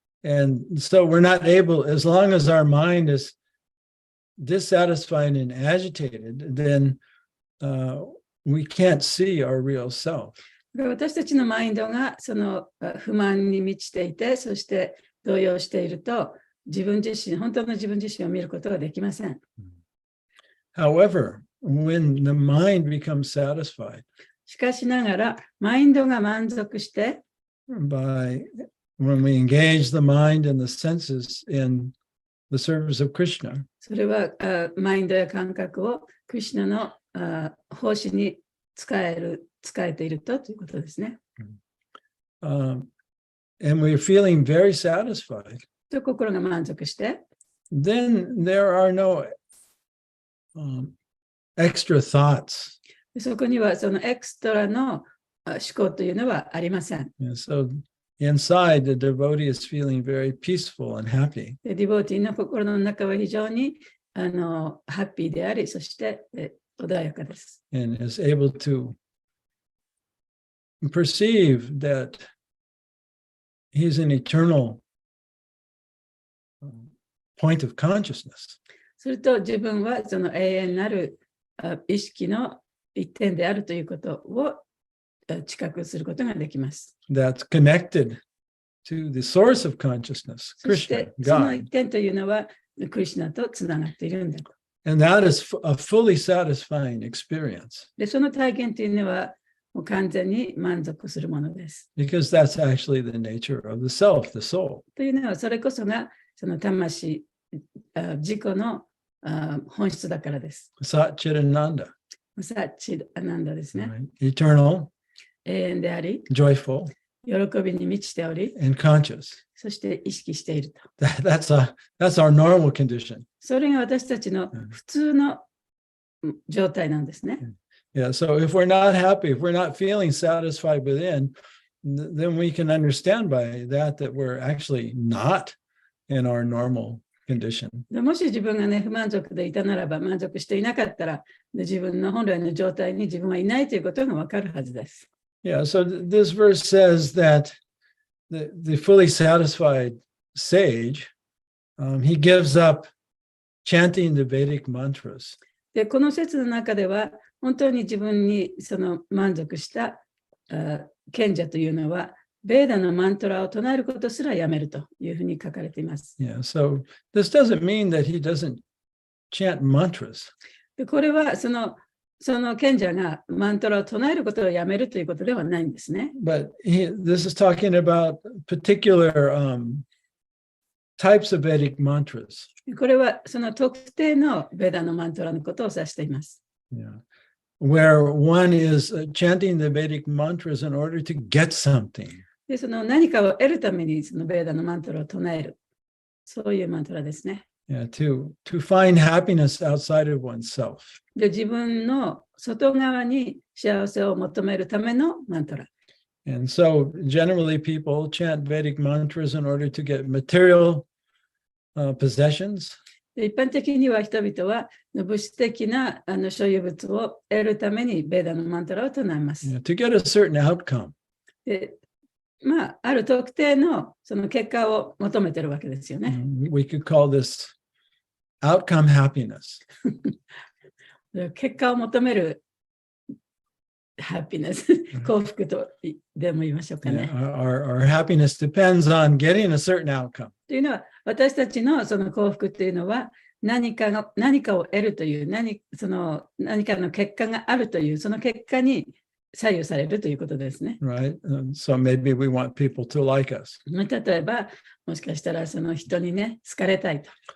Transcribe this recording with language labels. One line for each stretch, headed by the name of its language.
English: And so we're not able, as long as our mind is dissatisfied and agitated, then we can't see our real self.
Japanese: 私たちのマインドがその不満に満ちていて、そして動揺していると、本当の自分自身を見ることができません。
English: However, when the mind becomes satisfied,
Japanese: しかしながら、マインドが満足して、
English: when we engage the mind and the senses in the service of Krishna,
Japanese: それはマインドや感覚をクリシュナの奉仕に使えているということですね。
English: and we're feeling very satisfied,
Japanese: と心が満足して、
English: then there are no extra thoughts.
Japanese: そこにはそのエクストラの思考というのはありません。
English: So inside, the devotee is feeling very peaceful and happy.
Japanese: ディボーティーの心の中は非常にハッピーであり、そして穏やかです。
English: And is able to perceive that he's an eternal point of consciousness.
Japanese: すると自分はその永遠なる意識の一点であるということを知覚することができます。
English: That's connected to the source of consciousness,
Japanese: そし
English: Krishna,
Japanese: てその
English: God.
Japanese: 一点というのはクリシュナとつながっているんだと。
English: And that is a fully satisfying experience
Japanese: で、その体験というのはもう完全に満足するものです。
English: because that's actually the nature of the self, the soul.
Japanese: というのはそれこそがその魂、自己の本質だからです。
English: Satchidananda,
Japanese: サッチアナンダですね。
English: right? Eternal,
Japanese: 永遠であり、
English: joyful,
Japanese: 喜びに満ちており、
English: and conscious.
Japanese: そして意識していると。
English: That's our normal condition.
Japanese: それが私たちの普通の状態なんですね。
English: Yeah, so if we're not happy, if we're not feeling satisfied within, then we can understand by that we're actually not in our normal condition.
Japanese: もし自分がね、不満足でいたならば、満足していなかったら、自分の本来の状態に自分はいないということがわかるはずです。
English: Yeah, so this verse says that the fully satisfied sage, he gives up chanting the Vedic mantras.
Japanese: で、この説の中では、本当に自分にその満足した賢者というのは、ベーダのマントラを唱えることすらやめるというふうに書かれています。
English: Yeah, so this doesn't mean that he doesn't chant mantras.
Japanese: で、これはその賢者がマントラを唱えることをやめるということではないんですね。
English: But this is talking about particular types of Vedic mantras.
Japanese: これはその特定のベーダのマントラのことを指しています。
English: Yeah. Where one is chanting the Vedic mantras in order to get something.
Japanese: で、その何かを得るためにそのベーダのマントラを唱える。そういうマントラですね。
English: Yeah, to find happiness outside of oneself.
Japanese: で、自分の外側に幸せを求めるためのマントラ。
English: And so generally people chant Vedic mantras in order to get material possessions.
Japanese: で、一般的には人々は物質的な所有物を得るためにベーダのマントラを唱えます。
English: To get a certain outcome.
Japanese: で、ある特定のその結果を求めてるわけですよね。
English: We could call this outcome happiness.
Japanese: 結果を求めるハピネス、幸福とでも言いましょうか
English: Yeah,
Japanese: ね。
English: our happiness depends on getting a certain outcome.
Japanese: というのは、私たちのその幸福というのは、何かを得るという、何かの結果があるという、その結果に左右されるということですね。
English: Right. So maybe we want people to like us,
Japanese: 例えば、もしかしたらその人にね、好かれたいと。